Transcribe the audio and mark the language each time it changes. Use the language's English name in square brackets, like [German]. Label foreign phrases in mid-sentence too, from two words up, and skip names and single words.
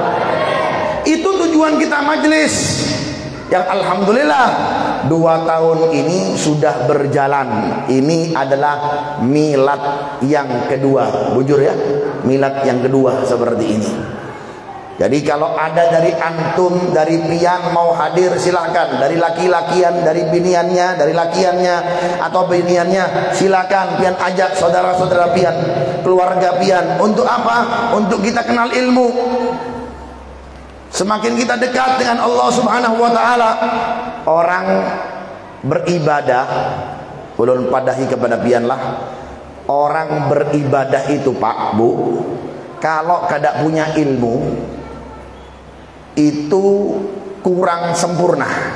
[Indonesian] Itu tujuan kita majelis. Yang alhamdulillah 2 tahun ini sudah berjalan. Ini adalah milad yang kedua. [Banjar] Bujur ya, milad yang kedua seperti ini. [Indonesian] Jadi kalau ada dari antum, [Banjar] dari pian mau hadir silahkan. Dari laki-lakian, dari biniannya, dari lakiannya atau biniannya silahkan. Pian ajak saudara-saudara pian, keluarga pian. Untuk apa? [Indonesian] Untuk kita kenal ilmu. [Banjar] Semakin kita dekat dengan Allah Subhanahu wa taala, orang beribadah, ulun padahi kepada pianlah, orang beribadah itu Pak Bu, kalau kada punya ilmu itu kurang sempurna.